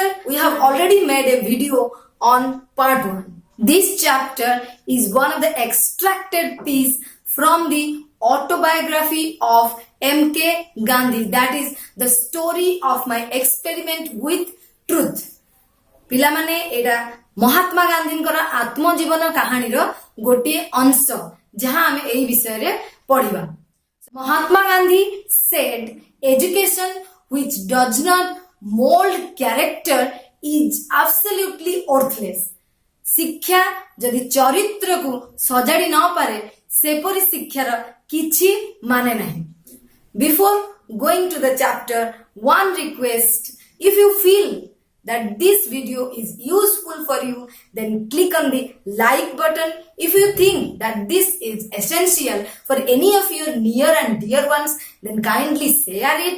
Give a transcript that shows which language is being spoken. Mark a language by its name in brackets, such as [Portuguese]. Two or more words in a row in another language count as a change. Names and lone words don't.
[English] We have already made a video on part 1. This chapter is one of the extracted piece from the autobiography of M.K. Gandhi, that is the story of my experiment with truth. [Odia] ପିଲାମାନେ ଏଇଟା ମହାତ୍ମା ଗାନ୍ଧୀଙ୍କର ଆତ୍ମଜୀବନ କାହାଣୀର ଗୋଟିଏ ଅଂଶ ଯାହା ଆମେ ଏହି ବିଷୟରେ ପଢିବା. [English] Mahatma Gandhi said, education which does not mold character is absolutely worthless. [Odia] ଶିକ୍ଷା ଯଦି ଚରିତ୍ରକୁ ସଜାଡି ନ ପାରେ ସେପରି ଶିକ୍ଷାର କିଛି ମାନେ ନାହିଁ. [English] Before going to the chapter, one request: if you feel that this video is useful for you, then click on the like button. If you think that this is essential for any of your near and dear ones, then kindly share it.